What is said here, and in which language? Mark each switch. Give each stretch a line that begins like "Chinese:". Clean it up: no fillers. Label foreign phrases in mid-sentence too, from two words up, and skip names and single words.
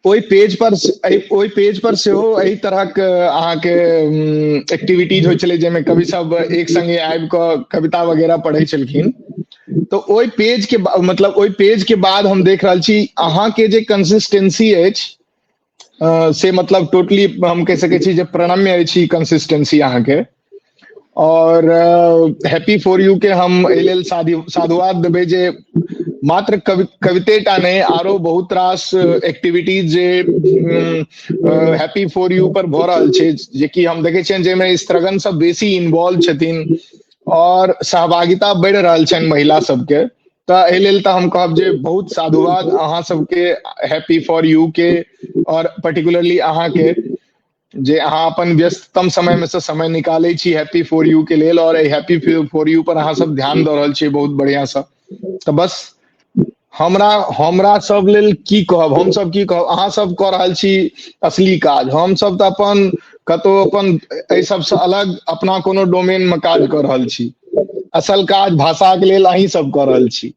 Maithili: ओहि पेज पर सेहो एहि तरहक अहाँके एक्टिविटीज होइ छलै जाहिमे कवि सब एक संगे आबि कऽ कविता वगैरह पढ़ै छलखिन। तो ओहि पेज के मतलब ओहि पेज के बाद हम देख रहल छी अहाँके जे कंसिस्टेंसी अछि से मतलब टोटली हम कह सकै छी जे प्रणम्य अछि कंसिस्टेंसी अहाँके। और हैप्पी फॉर यू के हम एहि लेल साधुवाद देबै जे मात्र कविते टा नहीं आरो बहुत रास एक्टिविटीज जे हैप्पी फॉर यू पर भऽ रहल छै जेकि हम देखे छियनि जाहिमे स्त्रगन सब बेसी इन्वॉल्व छथिन और सहभागिता बढ़ि रहल छनि महिला सबके। तऽ एहि लेल तऽ हम कहब जे बहुत साधुवाद अहाँ सबके हैप्पी फॉर यू के और पर्टिकुलरली अहाँके जे अहाँ अपन व्यस्ततम समय में से समय निकालै छी हैप्पी फॉर यू के लेल और हैप्पी फॉर यू पर अहाँ सब ध्यान दऽ रहल छियै बहुत बढ़िया सँ। तऽ बस हमरा हमरा सब लेल की कहब, हम सब की कहब, अहाँ सब कऽ रहल छी असली काज। हम सब तऽ अपन कतहु अपन एहि सबसँ अलग अपना कोनो डोमेन में काज कऽ रहल छी। असल काज भाषा के लेल अहीं सब कऽ रहल छी।